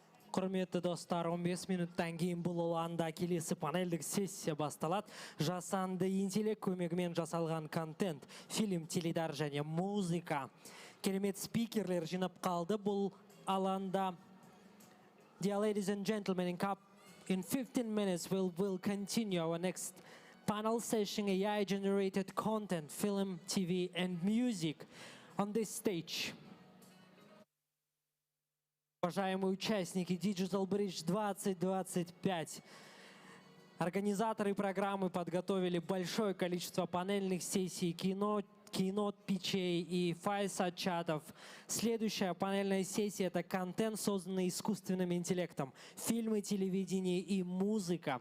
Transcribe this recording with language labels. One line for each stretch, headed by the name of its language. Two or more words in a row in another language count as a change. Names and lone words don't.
Kazakh: Құрметті достар, 15 минуттан кейін бұл алаңда келесі панельдік сессия басталады. Жасанды интеллект көмегімен жасалған контент, фильм, теледар және музыка. Керемет спикерлер жинап қалды бұл алаңда.
English: Dear ladies and gentlemen, in 15 minutes we'll continue our next panel session, AI-generated content, film, TV and music on this stage.
Russian: Уважаемые участники Digital Bridge 2025, организаторы программы подготовили большое количество панельных сессий, кейнот питчей и файсат-чатов. Следующая панельная сессия – это контент, созданный искусственным интеллектом, фильмы, телевидение и музыка.